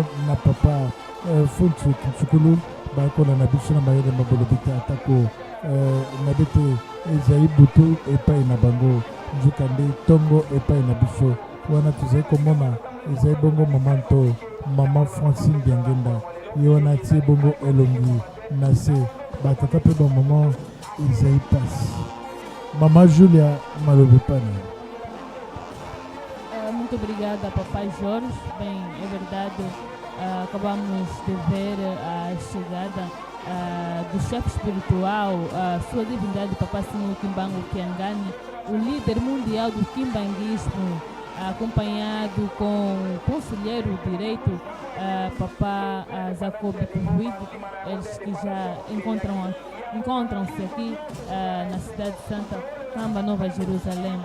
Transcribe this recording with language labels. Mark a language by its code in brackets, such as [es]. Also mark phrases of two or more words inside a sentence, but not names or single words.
[ln] na papa Funtu Kintsukulu bakola na biso na mayele mabolobi te atako na bete ezali butu epai na bango nzoka nde tongo epai na biso wana tozali komona ezali bongo mama Francine Diangenda ye wana atie bongo elongi na se batata mpe bamama ezali pasi mama Julia malobi pana. [pt] Muito obrigada, papai Jorge. Bem, é verdade, acabamos de ver a chegada do chefe espiritual, sua divindade Papa Senhor Kimbangu Kiangani, o líder mundial do kimbanguismo, acompanhado com o conselheiro direito, Papa Jacob Kuhuid, eles que já encontram-se aqui na cidade de Santa Camba, Nova Jerusalém.